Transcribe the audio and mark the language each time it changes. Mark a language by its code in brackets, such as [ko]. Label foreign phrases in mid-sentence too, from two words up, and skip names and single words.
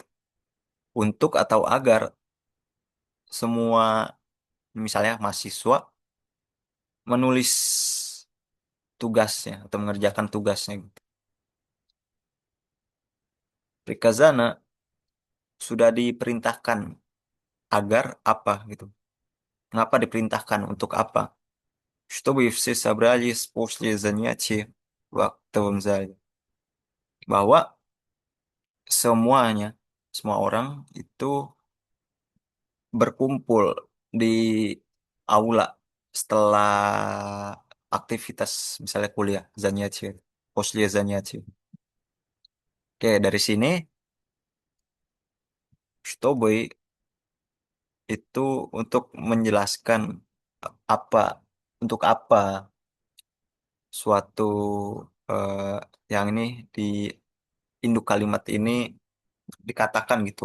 [id] Untuk atau agar semua misalnya mahasiswa menulis tugasnya atau mengerjakan tugasnya gitu. Prikazana sudah diperintahkan agar apa gitu. Mengapa diperintahkan untuk apa? [ru] Чтобы все собрались после занятия в актовом зале. [id] Bahwa semuanya, semua orang itu berkumpul di aula setelah aktivitas misalnya kuliah, [ru] занятия, после занятия. [id] Oke, dari sini, чтобы itu untuk menjelaskan apa, untuk apa suatu eh, yang ini di induk kalimat ini dikatakan gitu.